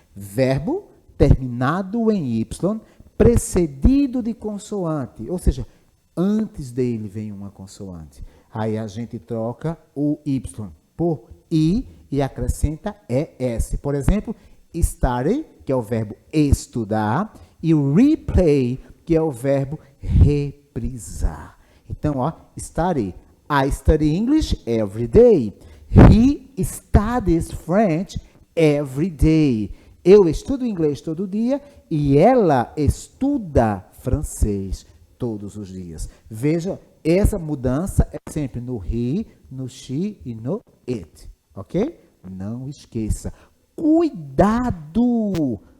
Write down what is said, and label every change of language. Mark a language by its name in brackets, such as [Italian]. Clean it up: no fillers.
[Portuguese] Verbo terminado em Y, precedido de consoante, ou seja, antes dele vem uma consoante. Aí a gente troca o Y por I e acrescenta ES. Por exemplo, study, que é o verbo estudar, e o replay, que é o verbo reprisar. Então, ó, study. [English] I study English every day. He studies French every day. [Portuguese] Eu estudo inglês todo dia e ela estuda francês todos os dias. Veja, essa mudança é sempre no he, no she e no it, ok? Não esqueça. Cuidado!